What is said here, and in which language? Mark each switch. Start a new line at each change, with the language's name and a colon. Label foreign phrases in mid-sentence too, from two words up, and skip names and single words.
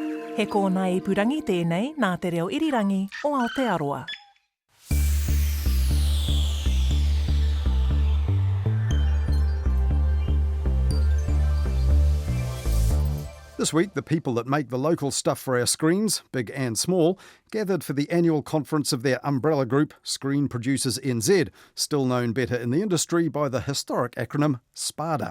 Māori: He kōna I purangi tēnei nā te reo irirangi o Aotearoa.
English: This week, the people that make the local stuff for our screens, big and small, gathered for the annual conference of their umbrella group, Screen Producers NZ, still known better in the industry by the historic acronym SPADA.